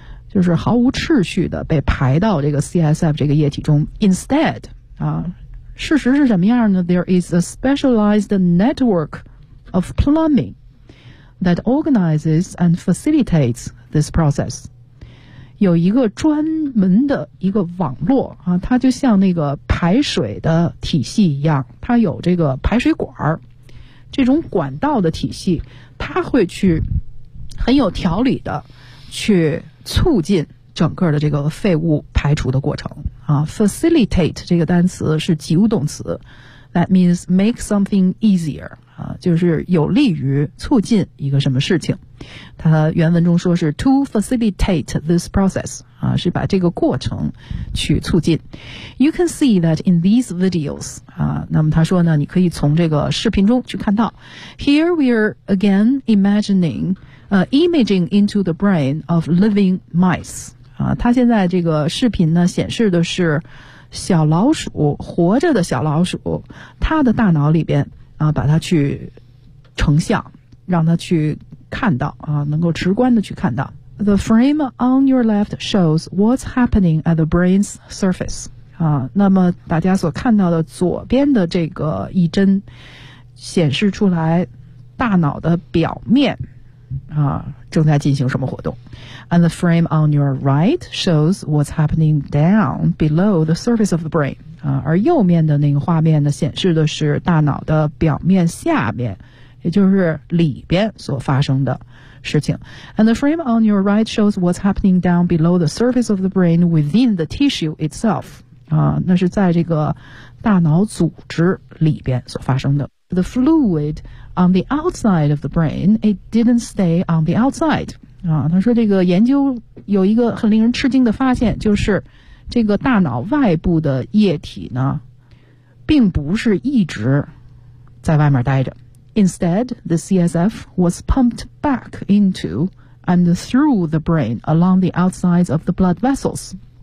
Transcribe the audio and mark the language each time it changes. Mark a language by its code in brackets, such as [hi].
[zh] 就是毫无秩序的被排到这个 CSF 这个液体中。 [en] Instead, [zh] 啊，事实是什么样呢 ？ [en] There is a specialized network of plumbing that organizes and facilitates this process. [zh] 有一个专门的一个网络啊，它就像那个排水的体系一样，它有这个排水管，这种管道的体系，它会去很有条理的去。促进整个的这个废物排除的过程啊 ，facilitate 这个单词是及物动词 ， [en] that means make something easier [zh] 啊，就是有利于促进一个什么事情。它原文中说是 [en] to facilitate this process [zh] 啊，是把这个过程去促进。 [en] You can see that in these videos [zh] 啊，那么他说呢，你可以从这个视频中去看到。 [en] Here we are again imagining. Imaging into the brain of living mice. [zh] 啊，他现在这个视频呢显示的是小老鼠，活着的小老鼠，他的大脑里边啊，把它去成像，让它去看到啊，能够直观的去看到。 [en] The frame on your left shows what's happening at the brain's surface. [zh] 啊，那么大家所看到的左边的这个一帧显示出来大脑的表面啊正在进行什么活动。 [en] And the frame on your right shows what's happening down below the surface of the brain. [zh] 啊，而右面的那个画面呢，显示的是大脑的表面下面，也就是里边所发生的事情。 [en] And the frame on your right shows what's happening down below the surface of the brain within the tissue itself. [zh] 啊，那是在这个大脑组织里边所发生的。 [en] The fluid on the outside of the brain, it didn't stay on the outside. [zh] 啊，他说这个研究有一个很令人吃惊的发现，就是这个大脑外部的液体呢并不是一直在外面待着。 [en] Instead, the CSF was pumped back into and through the brain along the outsides of the blood vessels.